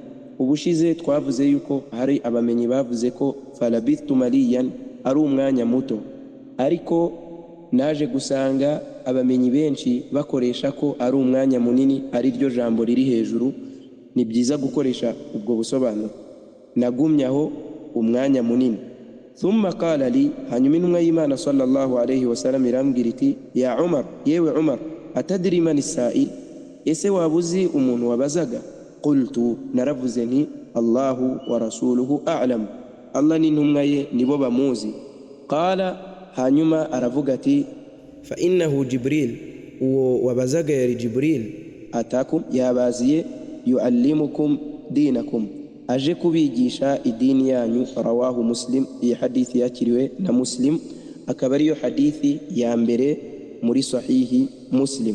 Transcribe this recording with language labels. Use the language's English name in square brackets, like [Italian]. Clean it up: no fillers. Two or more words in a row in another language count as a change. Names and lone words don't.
[Kinyarwanda] Ubushize twavuze yuko hari abamenyi bavuze ko [Arabic] فلبثت مليا [Kinyarwanda] ari umwanya muto, ariko naje gusanga abamenyi benshi bakoresha ko ari umwanya munini, ari ryo jambo riri hejuru. Ni byiza gukoresha ubwo busobanuro. Nagumyaho umwanya munini. [Arabic] ثم قال لي, [Kinyarwanda] hanyuma intumwa y'Imana [Arabic] صلى الله عليه وسلم [Kinyarwanda] irambwira iti ya Umar, yewe Umar, [Arabic] أتدري من السائل, [Kinyarwanda] ese wabuzi umuntu wabazaga? Qultu, naravuze nti [Arabic] الله ورسوله أعلم, [Kinyarwanda] Allah n'intumwa ye nibo bamuzi. Qala, hanyuma aravuga ati [Arabic] فإنه جبريل, [Kinyarwanda] uwo wabazaga yari Jibril, atakum, yabaziye, [Arabic] يعلمكم دينكم, [Kinyarwanda] aje kubigisha idini yanyu. Rawahu Muslim, iyi hadithi yakiriwe na Muslim, akaba ariyo hadithi ya mbere muri sahihi Muslim.